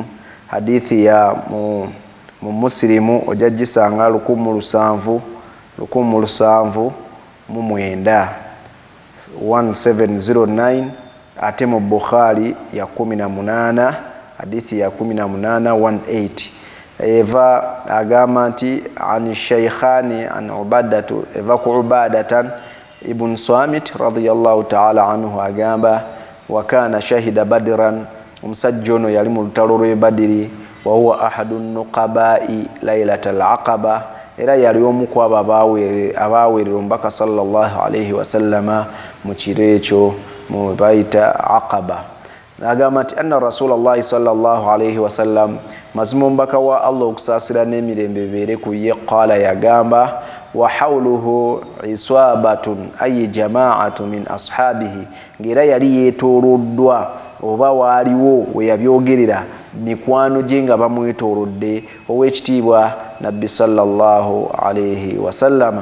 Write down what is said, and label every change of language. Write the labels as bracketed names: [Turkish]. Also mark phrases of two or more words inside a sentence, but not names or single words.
[Ganda] Hadithi ya mu Muslimu ojja gisanga 1709 ate mu Bukhari ya 18 hadithi ya 1818 eva agamba nti [Arabic] عن الشيخين عن عبادة [Ganda] eva ku [Arabic] ubadatan ibn Samit رضي الله تعالى عنه agamba وكان شهد بدرا, [Ganda] omusajja ono yali mu lutalo lw'e Badiri, [Arabic] وهو أحد النقباء ليلة العقبة, [Ganda] era yali omu ku abo abaweerera omubaka [Arabic] صلى الله عليه وسلم [Ganda] mu kiro ekyo mu bayita Aqaba. N'agamba nti [Arabic] أن رسول الله صلى الله عليه وسلم, [Ganda] mazima omubaka wa Allah okusaasira n'emirembe bibeere ku ye, qaala yagamba [Arabic] وحوله عصابة أي جماعة من أصحابه, [Ganda] ng'era yali yeetooloddwa oba waaliwo we yabyogerera mikwano gye nga bamwetoolodde ow'ekitiibwa Nabbi [Arabic] صلى الله عليه وسلم.